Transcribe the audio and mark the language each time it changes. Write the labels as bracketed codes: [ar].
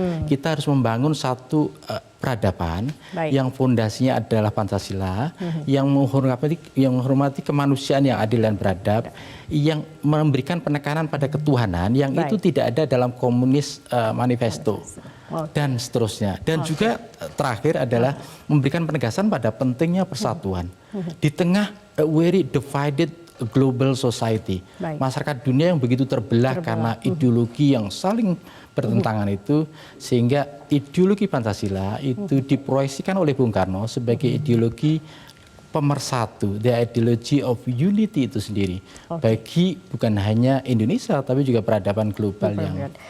[id] Kita harus membangun satu peradaban yang fondasinya adalah Pancasila, yang menghormati kemanusiaan yang adil dan beradab, yang memberikan penekanan pada ketuhanan yang itu tidak ada dalam Komunis Manifesto. Dan seterusnya. Dan juga terakhir adalah memberikan penegasan pada pentingnya persatuan. Di tengah [en] a very divided global society. [id] Masyarakat dunia yang begitu terbelah karena ideologi yang saling bertentangan itu, sehingga ideologi Pancasila itu diproyeksikan oleh Bung Karno sebagai ideologi pemersatu, [en] the ideology of unity [id] itu sendiri. Bagi bukan hanya Indonesia tapi juga peradaban global yang